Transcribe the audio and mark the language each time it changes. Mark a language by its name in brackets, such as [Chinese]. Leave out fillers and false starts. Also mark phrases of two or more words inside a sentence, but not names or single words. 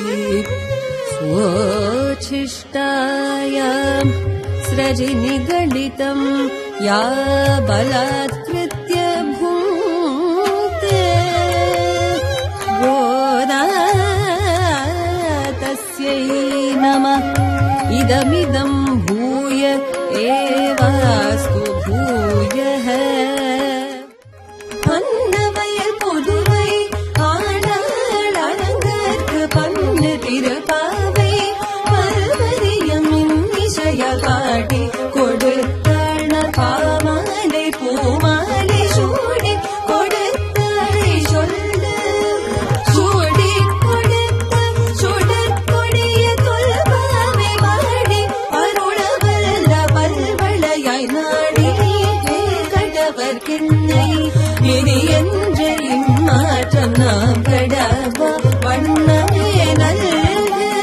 [Sanskrit] स्वोच्छिष्टायां स्रजि निगलितं या बलात्कृत्य भूते तस्यै नमः. इदमिदं भूय एवास्तु भूयः. [Tamil] பன்னவயல் பொதுவை ஆடாள் அலங்கற்கு பண்ணு திருப்பாவை பல்வரியம் இன்னிசைய காட்டி கொடுத்தாள் பாமாலை பூமாலை சூடி கொடுத்தாளை சொல்ல சூடி கொடுத்த சுடற்கொடிய தொல்பாவை பாடி அருளவல்ல பல்வளையாய் நாடி கடவர்கின்னை இனி என்ற இம்மாற்றம் நாம் கடவா வண்ணமே நல்ல.